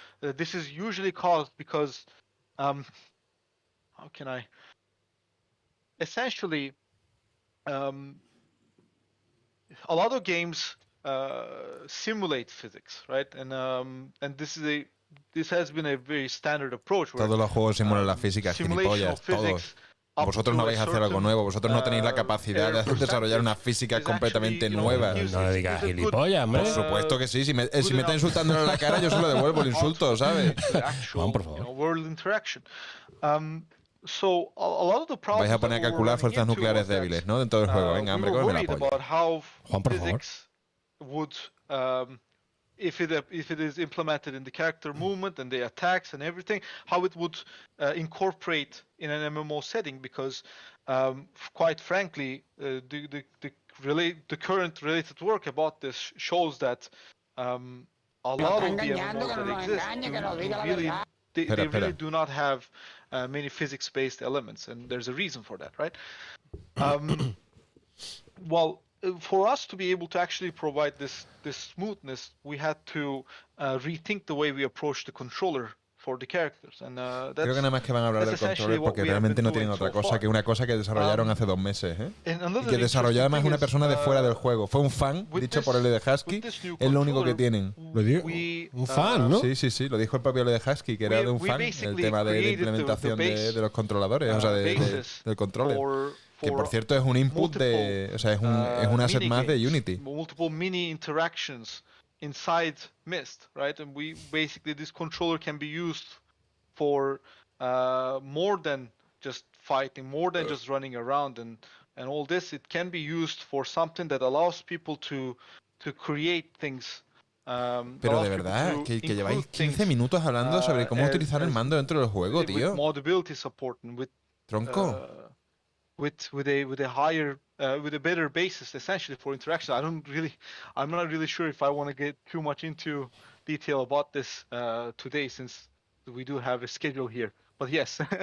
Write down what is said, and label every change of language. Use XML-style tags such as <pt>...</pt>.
<en>This is usually caused because, how can I? Essentially, a lot of games simulate physics, right? And this has been a very standard approach.</en> <es>Todos los juegos simulan la física, gilipollas, todos. Vosotros no vais a hacer algo nuevo, vosotros no tenéis la capacidad de desarrollar una física completamente nueva. No le digas gilipollas, hombre. Por supuesto que sí, si me está insultando en la cara, yo se lo devuelvo el insulto, ¿sabes? Juan, por favor.</es> <en>World interaction. So a lot of the problems</en> <es>vais a poner a calcular fuerzas nucleares débiles, ¿no? Dentro del juego. Venga, hombre, cómeme la polla. Juan, por favor.</es> <en>Would if it is implemented in the character movement and the attacks and everything, how it would incorporate in an MMO setting, because quite frankly, the current related work about this shows that a lot of the MMOs that exist they really do not have many physics-based elements, and there's a reason for that, right? Well, for us to be able to actually provide this smoothness, we had to rethink the way we approach the controller for the characters. And</en> <es>creo que nada más que van a hablar del controller porque realmente no tienen otra cosa que una cosa que desarrollaron hace 2 meses, ¿eh? Y que desarrolló además una persona de fuera del juego. Fue un fan, dicho por el de Husky, es lo único que tienen. Lo digo, un fan, ¿no? Sí, lo dijo el propio de Husky, que era de un fan, el tema de la implementación de los controladores, o sea, del controller. Que por cierto es un input o sea, es un asset más de Unity.</es> <en>Multiple mini interactions inside Myst, right? And this controller can be used for more than just fighting, more than just running around and all this. It can be used for something that allows people to create things.</en> <es>Pero de verdad, que lleváis 15 minutos hablando sobre cómo utilizar el mando dentro del juego, tío.</es> <en>Moddability support and</en> <es>Tronco.</es> <en>With a better basis essentially for interaction. I'm not really sure if I want to get too much into detail about this today, since we do have a schedule here. But yes.</en>